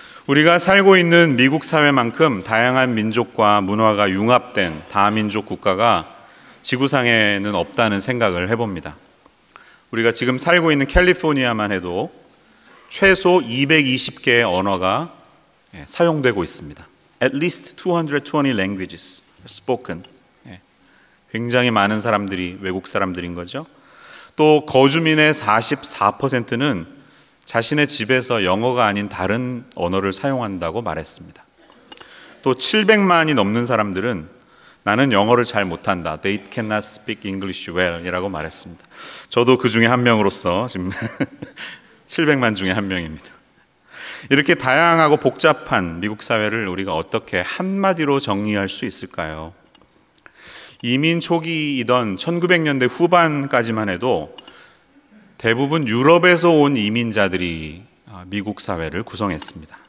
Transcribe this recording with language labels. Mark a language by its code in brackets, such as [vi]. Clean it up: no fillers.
[ko] 우리가 살고 있는 미국 사회만큼 다양한 민족과 문화가 융합된 다민족 국가가 지구상에는 없다는 생각을 해봅니다. 우리가 지금 살고 있는 캘리포니아만 해도 최소 220개의 언어가 사용되고 있습니다. [en] At least 220 languages are spoken. [ko] 굉장히 많은 사람들이 외국 사람들인 거죠. 또 거주민의 44%는 자신의 집에서 영어가 아닌 다른 언어를 사용한다고 말했습니다. 또 700만이 넘는 사람들은 나는 영어를 잘 못한다. [en] They cannot speak English well [ko] 이라고 말했습니다. 저도 그 중에 한 명으로서 지금 700만 중에 한 명입니다. 이렇게 다양하고 복잡한 미국 사회를 우리가 어떻게 한마디로 정리할 수 있을까요? 이민 초기이던 1900년대 후반까지만 해도 대부분 유럽에서 온 이민자들이 미국 사회를 구성했습니다.